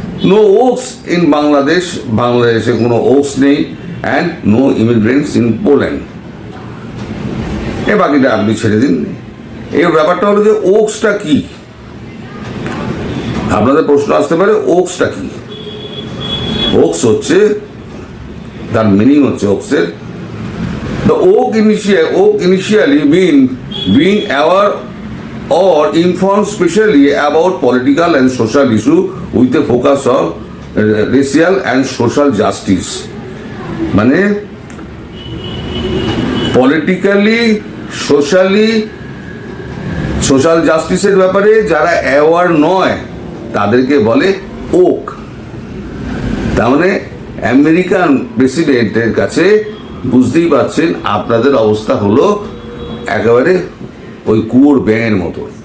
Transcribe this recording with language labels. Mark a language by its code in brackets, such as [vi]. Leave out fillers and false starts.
[en] no oaks in Bangladesh, [bn] বাংলাদেশে কোনো Woakes নেই। [en] And no immigrants in Poland. [bn] এ বাকিটা আপনি ছেড়ে দিন। এই ব্যাপারটা হলো যে ওক্সটা কি, আপনাদের প্রশ্ন আসতে পারে ওক্সটা কি। ওক্স হচ্ছে, তার মিনিং হচ্ছে ওক্সের, [en] the oak initially mean being aware or informed specially about political and social issue with a focus on racial and social justice, [bn] মানে পলিটিক্যালি সোশ্যালি সোশ্যাল জাস্টিসের ব্যাপারে যারা অ্যাওয়ার নয় তাদেরকে বলে ওক। তার মানে আমেরিকান প্রেসিডেন্টের কাছে বুঝতেই পারছেন আপনাদের অবস্থা হলো একেবারে ওই কুয়োর ব্যাঙের মতো।